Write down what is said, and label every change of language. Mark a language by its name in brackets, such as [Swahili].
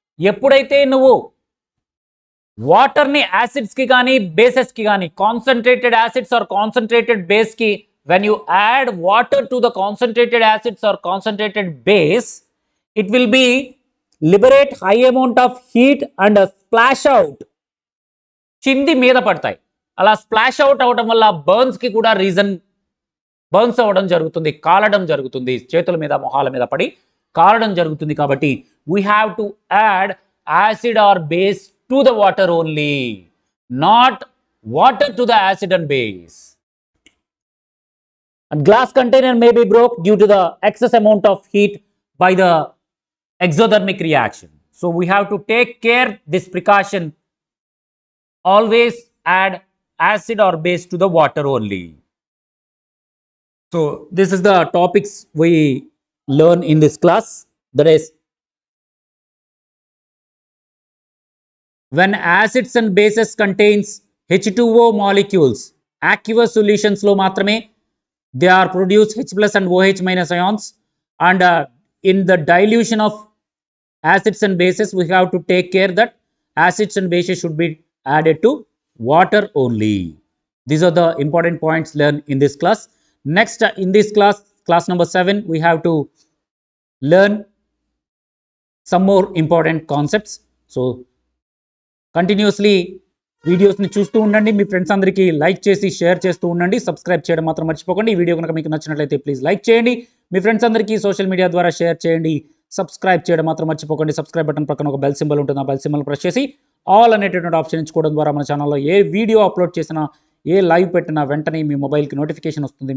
[Telugu] ఎప్పుడైతే నువ్వు వాటర్ని యాసిడ్స్కి కానీ బేసెస్కి కానీ concentrated acids are concentrated బేస్కి [English] when you add water to the concentrated acids or concentrated base, it will be liberate high amount of heat and splash out. [Telugu] చింది మీద పడతాయి. అలా స్ప్లాష్ అవుట్ అవడం వల్ల బర్న్స్కి కూడా బర్న్స్ అవ్వడం జరుగుతుంది, కాలడం జరుగుతుంది, చేతుల మీద మొహాల మీద పడి కాలడం జరుగుతుంది. [English] కాబట్టి we have to add acid or base to the water only, not water to the acid and base. And glass container may be broke due to the excess amount of heat by the exothermic reaction. So we have to take care this precaution. Always add acid or base to the water only. So this is the topics we learn in this class. That is, when acids and bases contains H2O molecules, aqueous solutions [Telugu] lo matrame [English] they are produced H plus and OH minus ions, and in the dilution of acids and bases we have to take care that acids and bases should be added to water only. These are the important points learned in this class. Next, in this class number 7, we have to learn some more important concepts. [Telugu] So continuously వీడియోస్ని చూస్తూ ఉండండి. మీ friends అందరికీ like చేసి share చేస్తూ ఉండండి. Subscribe చేయడం మాత్రం మర్చిపోకండి. ఈ వీడియో కనుక మీకు నచ్చినట్లయితే ప్లీజ్ లైక్ చేయండి. మీ ఫ్రెండ్స్ అందరికీ సోషల్ మీడియా ద్వారా షేర్ చేయండి. సబ్స్క్రైబ్ చేయడం మాత్రం మర్చిపోకండి. సబ్స్క్రైబ్ బటన్ పక్కన ఒక బెల్ సింబల్ ఉంటుంది. ఆ బెల్ సింబల్ ప్రెస్ చేసి ఆల్ అనేటటువంటి ఆప్షన్ ఎంచుకోవడం ద్వారా మన ఛానల్లో ఏ వీడియో అప్లోడ్ చేసినా, ఏ లైవ్ పెట్టినా వెంటనే మీ మొబైల్కి నోటిఫికేషన్ వస్తుంది.